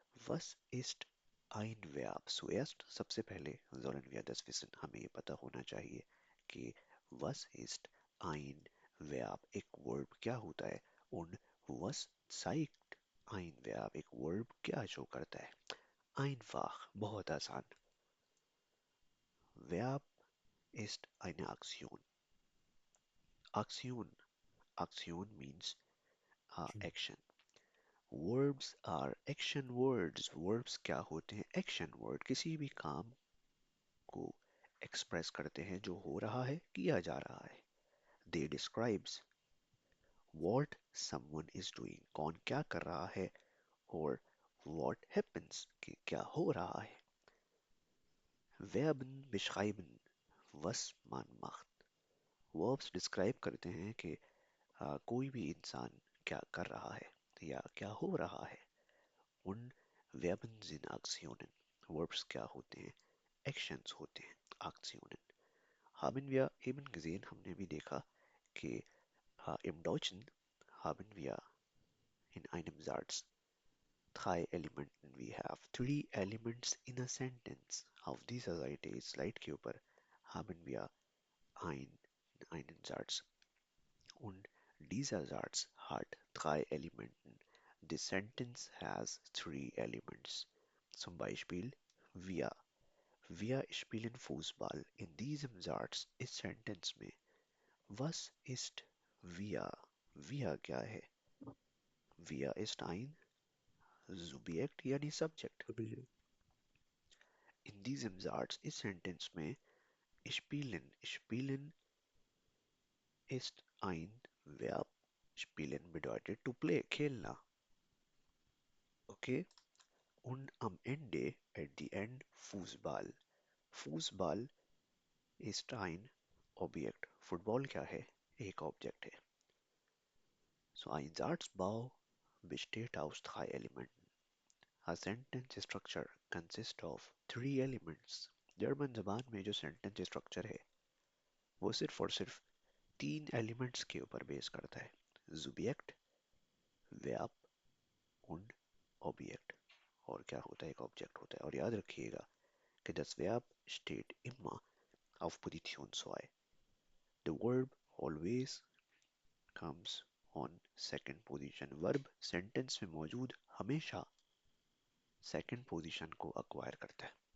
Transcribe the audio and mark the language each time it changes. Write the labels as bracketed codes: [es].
[de] Was ist ein Verb? Zuerst, [hi] सबसे पहले [de] sollen wir das wissen, [hi] हमें ये पता होना चाहिए कि [de] was ist ein Verb, [hi] एक Verb क्या होता है [de] und was zeigt ein Verb, [hi] एक Verb क्या show करता है. Einfach, बहुत आसान. [de] Verb ist eine Aktion. Aktion, Aktion means जी। [en] action. Verbs are action words. [hi] Verbs क्या होते हैं? [en] Action word. [hi] किसी भी काम को express करते हैं जो हो रहा है, किया जा रहा है. [en] They describes what someone is doing. [hi] कौन क्या कर रहा है और [en] what happens [hi] कि क्या हो रहा है. [de] Verben beschreiben was man macht. [hi] Verbs describe करते हैं कि कोई भी इंसान क्या कर रहा है या क्या हो रहा है. [de] Und Verben sind Aktionen. [hi] Verbs क्या होते हैं? Actions होते हैं. [de] Aktionen. Haben wir eben gesehen, [hi] हमने भी देखा कि [de] im Deutschen haben wir in einem Satz drei Elementen. [en] We have three elements in a sentence. [de] Auf dieser Seite, [hi] Slide के ऊपर, [de] haben wir einen Satz. Und dieser Satz hat drei Elementen. [en] The sentence has three elements. [de] Zum Beispiel wir. Wir spielen Fußball. In diesem Satz ist Sentence में was ist wir? [hi] Wir क्या है? [de] Wir ist ein Subjekt [hi] यानी Subject. तो भी [de] In diesem Satz ist Sentence में spielen. Spielen ist ein Verb. Spielen bedeutet to play, खेलना. Okay? Und am Ende, [en] at the end, [de] Fußball. Fußball ist ein Objekt. [hi] Football क्या है? एक Object है. [de] So ein Satzbau besteht aus drei Elementen. [en] A sentence structure consists of three elements. [hi] German जबान में जो sentence structure है वो सिर्फ और सिर्फ तीन elements के ऊपर बेस करता है. [de] Subject, Verb und Objekt. [hi] और क्या होता है? एक Object होता है. और याद रखिएगा कि [de] das Verb steht immer auf Position 2. [en] The verb always comes on second position. [hi] Verb sentence में मौजूद हमेशा second position को acquire करता है.